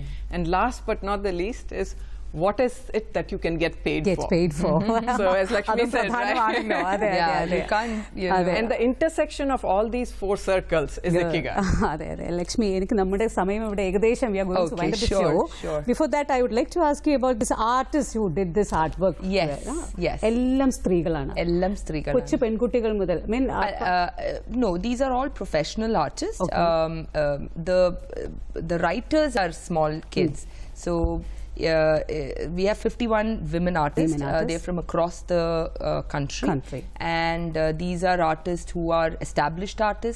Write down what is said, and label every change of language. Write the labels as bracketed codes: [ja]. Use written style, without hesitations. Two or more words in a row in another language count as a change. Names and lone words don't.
[en] And last but not the least is, what is it that you can get paid for? So as Lakshmi said, right? You can't, you know. And the intersection of all these 4 circles is Ikigai. Lakshmi, we are going to wind up the show. Before that, I would like to ask you about this artist who did this artwork. Yes. [ml] എല്ലാം സ്ത്രീകളാണ്. കൊച്ചു പെൺകുട്ടികൾ മുതൽ. [en] I mean, no, these are all professional artists. The writers are small kids. So we have 51 women artists. They're from across the country. And these are artists who are established artists.